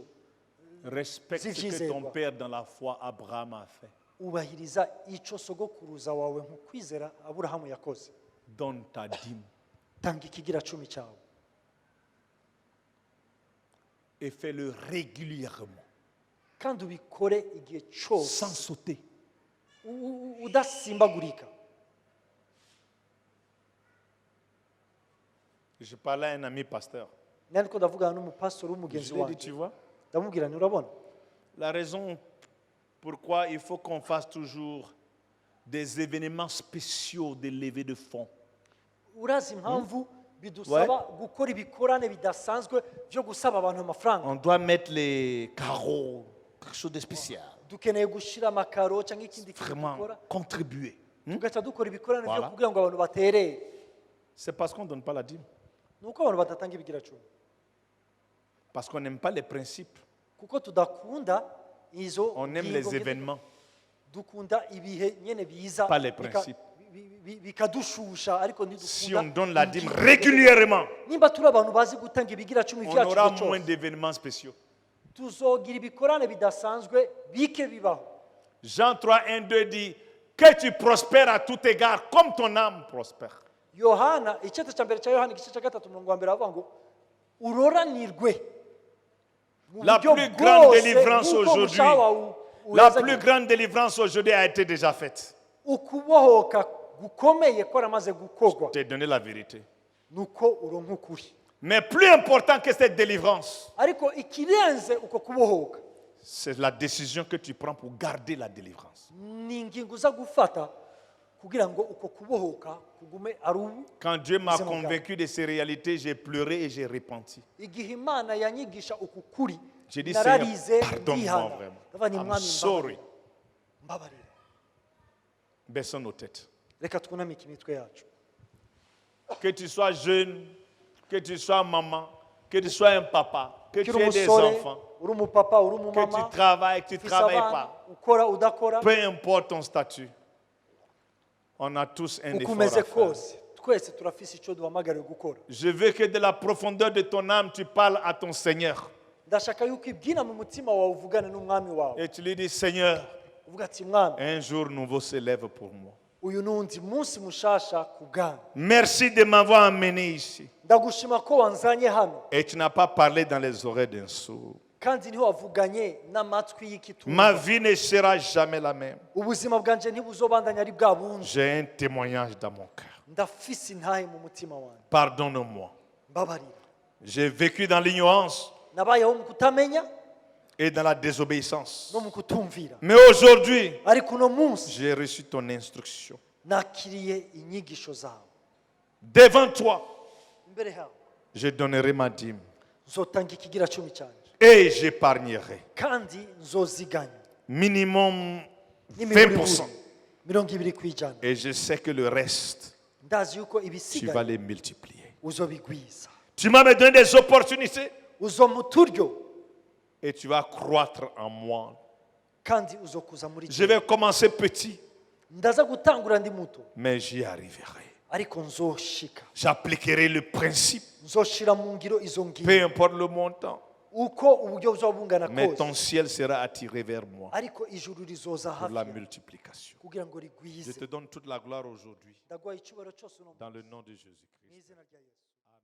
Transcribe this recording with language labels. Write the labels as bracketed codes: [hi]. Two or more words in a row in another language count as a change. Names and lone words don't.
[fr] Respecte ce que ton père dans la foi Abraham a fait. [rn] ubahiriza icyo sogokuruza wawe mu kwizera aburahamu yakoze. [fr] Donne ta dîme [rn] tanga ikigira cumi cyawe [fr] et fais-le régulièrement, [rn] kandi ubikore igihe cyose [fr] sans sauter. [rn] udasimbagurika. [fr] Je parlais à un ami pasteur. [rn] nari ko ndavugana n'umupasitori [fr] Je [rn] w'umugenzi [fr] lui ai dit, [rn] wanjye [fr] tu vois, [rn] ndamubwira nti urabona [fr] la raison pourquoi il faut qu'on fasse toujours des événements spéciaux de levée de fonds. [rn] urazi impamvu bidusaba gukora ibikorane bidasanzwe byo gusaba abantu amafaranga. [fr] On doit mettre les carreaux, quelque chose de spécial. [rn] dukeneye gushyira amakaro cyangwa ikindi kintu [fr] Vraiment [rn] dukora [fr] contribuer. [rn] tugaca dukora ibikorane byo [fr] Voilà. [rn] kugira ngo abantu baterere. [fr] C'est parce qu'on ne donne pas la dîme. [rn] ni uko abantu badatanga ibigira cumi [fr] Parce qu'on n'aime pas les principes. [rn] kuko tudakunda izo [fr] On aime [rn] ngingo [fr] les [rn] nyine. [fr] événements. [rn] dukunda ibihe nyene biza [fr] Pas les [rn] bika- [fr] principes. [rn] bikadushusha ariko [fr] Si on [rn] ntidukunda [fr] donne la dîme [rn] ingingo. [fr] régulièrement, [rn] nimba turi abantu bazi gutanga ibigira cumi [fr] on [rn] byacu [fr] aura [rn] igihe [fr] moins [rn] cyose [fr] d'événements spéciaux. [rn] tuzogira ibikorane bidasanzwe bike bibaho. [fr] Jean 3, 1, 2 dit que tu prospères à tout égard comme ton âme prospère. [rn] yohana igice cya mbere cya yohana igice cya gatatu umurongo wa mbere avuga ngo uroranirwe mu [fr] La [rn] buryo [fr] plus grande [rn] bwose [fr] délivrance [rn] nk'uko [fr] aujourd'hui, [rn] umushaha wawe [fr] la [rn] uhezagiwe. [fr] plus grande délivrance aujourd'hui a été déjà faite. [rn] ukubohoka gukomeye kwaramaze gukorwa [fr] Je t'ai donné la vérité. [rn] nuko uronka ukuri. [fr] Mais plus important que cette délivrance, [rn] ariko ikirenze uko kubohoka [fr] c'est la décision que tu prends pour garder la délivrance. [rn] ni ingingo uza gufata kugira ngo uko kubohoka kugume ari ubu. [fr] Quand Dieu m'a C'est mon convaincu de ces réalités, j'ai pleuré et j'ai repenti. [rn] igihe imana yanyigisha uku kuri [fr] J'ai dit, [rn] nararize [fr] Seigneur, pardonne-moi [rn] ndihana [fr] vraiment. [rn] ndavuga nti [en] I'm [rn] mwami [en] sorry. [rn] mbabarira. [fr] Baissons nos têtes. [rn] reka twunamike imitwe yacu. [fr] Que tu sois jeune, que tu sois maman, que tu sois un papa, que tu [rn] ukiri [fr] aies des [rn] umusore [fr] enfants, [rn] uri umupapa uri [fr] que tu [rn] umumama [fr] travailles, que tu ne [rn] ufise [fr] travailles [rn] abana [fr] pas. [rn] ukora udakora [fr] Peu importe ton statut, on a tous un [rn] uko [fr] effort [rn] umeze [fr] à faire. [rn] kose twese turafise icyo duhamagariwe gukora. [fr] Je veux que de la profondeur de ton âme, tu parles à ton Seigneur. [rn] ndashaka yuko ibwina mu mutima wawe uvugane n'umwami wawe [fr] Et tu lui dis, Seigneur, [rn] uvuga ati mwami [fr] un jour nouveau se lève pour moi. [rn] uyu nundi munsi mushasha ku bwanyu [fr] Merci de m'avoir amené ici. [rn] ndagushima ko wanzanye hano [fr] Et tu n'as pas parlé dans les oreilles d'un sourd. [rn] kandi ntiwavuganye n'amatwi [fr] Ma [rn] y'ikitumva [fr] vie ne sera jamais la même. [rn] ubuzima bwanje ntibuzobandanya ari bwa bundi [fr] J'ai un témoignage dans mon cœur. [rn] ndafise intahe mu mutima wanjye [fr] Pardonne-moi. [rn] mbabarira [fr] J'ai vécu dans l'ignorance [rn] nabayeho mu kutamenya [fr] et dans la désobéissance. [rn] no mu kutumvira [fr] Mais aujourd'hui, [rn] ariko uno munsi [fr] j'ai reçu ton instruction. [rn] nakiriye inyigisho zawe [fr] Devant toi, [rn] imbere yawe [fr] je donnerai ma dîme [rn] nzotanga ikigira cumi cyanjye [fr] et j'épargnerai [rn] kandi nzoziganya [fr] minimum [rn] n'imiburiburi [fr] 20%. [rn] 20 ku ijana [fr] Et je sais que le reste, [rn] ndazi yuko [fr] tu vas [rn] ibisigaye [fr] les multiplier. [rn] uzobigwiza [fr] Tu m'as me donné des opportunités [rn] uzoma uturyo [fr] et tu vas croître en moi. [rn] kandi uzokuza muri [fr] Je vais commencer petit, [rn] ndaza gutangura ndi muto [fr] mais j'y arriverai. [rn] ariko nzoshika [fr] J'appliquerai le principe, [rn] nzoshira mu ngiro izo [fr] peu [rn] ngiro [fr] importe le montant, [rn] uko uburyo buzoba bungana [fr] mais ton [rn] kose [fr] ciel sera attiré vers moi [rn] ariko ijuru rizoza [fr] pour la [rn] hafi yawe [fr] multiplication. [rn] kugira ngo [fr] Je [rn] rigwize [fr] te donne toute la gloire aujourd'hui [rn] ndaguha icyubahiro cyose uno [fr] dans le nom de Jésus-Christ. [rn] mu izina rya yesu